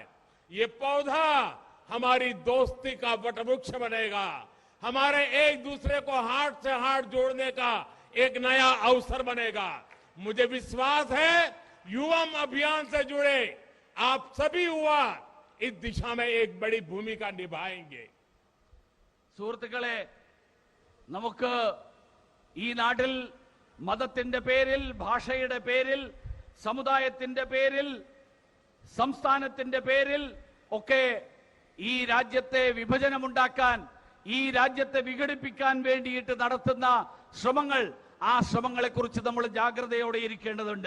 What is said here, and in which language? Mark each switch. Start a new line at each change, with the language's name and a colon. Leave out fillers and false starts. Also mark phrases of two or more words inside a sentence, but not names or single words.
Hindi: ये पौधा हमारी दोस्ती का वटवृक्ष बनेगा, हमारे एक दूसरे को हार्ट से हार्ट जोड़ने का एक नया अवसर बनेगा. मुझे विश्वास है युवा अभियान से जुड़े आप सभी युवा इस दिशा में एक बड़ी भूमिका निभाएंगे।
Malayalam: സുഹൃത്തുക്കളെ, നമുക്ക് ഈ നാട്ടിൽ മതത്തിന്റെ പേരിൽ, ഭാഷയുടെ പേരിൽ, സമുദായത്തിന്റെ പേരിൽ, സംസ്ഥാനത്തിന്റെ പേരിൽ ഒക്കെ ഈ രാജ്യത്തെ വിഭജനമുണ്ടാക്കാൻ, ഈ രാജ്യത്തെ വിഘടിപ്പിക്കാൻ വേണ്ടിയിട്ട് നടത്തുന്ന ശ്രമങ്ങൾ, ആ ശ്രമങ്ങളെക്കുറിച്ച് നമ്മൾ ജാഗ്രതയോടെ ഇരിക്കേണ്ടതുണ്ട്.